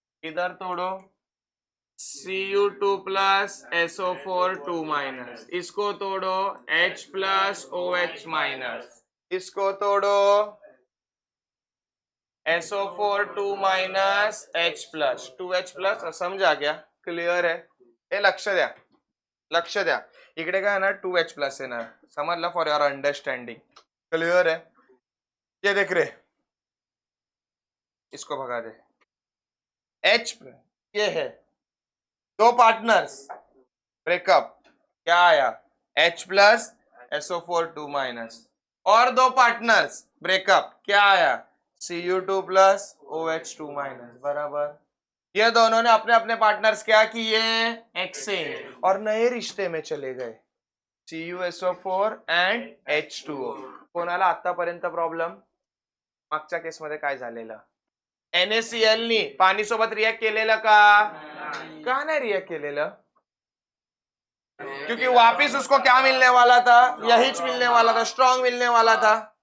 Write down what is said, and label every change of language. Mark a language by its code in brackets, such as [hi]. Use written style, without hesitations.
[hi] इधर तोड़ो Cu2 plus SO4 2 minus. इसको तोड़ो H प्लस OH माइनस. इसको तोड़ो SO4 2 minus H plus 2H plus. समझा क्या? क्लियर है? [mr] हे लक्ष द्या, लक्ष द्या. इकडे काय ना 2H प्लस आहे ना, समजलं? [en] For your understanding. [hi] क्लियर है? ये देख रहे, इसको भगा दे. H ये है, दो पार्टनर्स ब्रेकअप. क्या आया? H plus SO4 2 minus. और दो पार्टनर्स ब्रेकअप. क्या आया? Cu2 plus OH2 minus. बराबर. ये दोनों ने अपने अपने पार्टनर्स क्या किए? एक्सचेंज और नए रिश्ते में चले गए. CuSO4 and H2O. [mr] कोणाला आतापर्यंत प्रॉब्लेम? मागच्या केस मध्ये काय झालेलं? NaCl नी पाणी सोबत रिएक्ट केलेलं का? का नाही रिएक्ट केलेलं? [hi] क्योंकि वापिस उसको क्या मिलने वाला था? यहीच मिलने वाला था, स्ट्रॉन्ग मिलने वाला था।